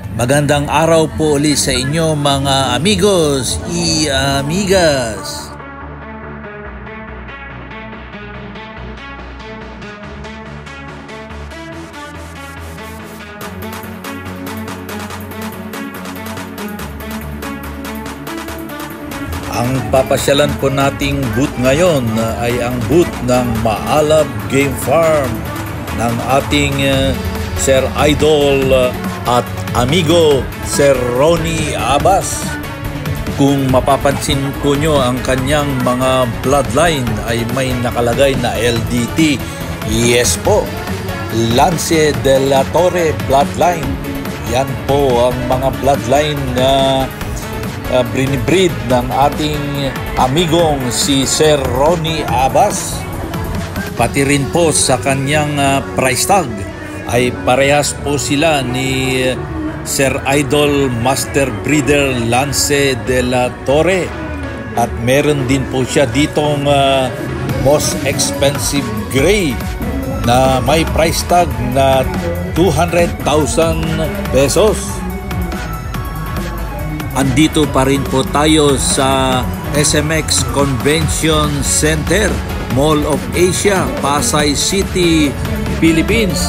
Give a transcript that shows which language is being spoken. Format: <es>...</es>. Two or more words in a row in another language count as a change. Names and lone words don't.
<tl>Magandang araw po ulit sa inyo mga</tl> <es>amigos y amigas.</es> <tl>Ang papasyalan po nating booth ngayon ay ang booth ng Maalab Game Farm ng ating Sir Idol at amigo Sir Ronnie Abbas. Kung mapapansin po nyo, ang kanyang mga bloodline ay may nakalagay na LDT. Yes po, Lance de la Torre bloodline. Yan po ang mga bloodline na brinibreed ng ating amigong si Sir Ronnie Abbas. Pati rin po sa kanyang price tag ay parehas po sila ni Sir Idol Master Breeder Lance de la Torre. At meron din po siya ditong</tl> <en>most expensive gray</en> <tl>na may price tag na 200,000 pesos. Andito pa rin po tayo sa SMX Convention Center, Mall of Asia, Pasay City, Philippines.</tl>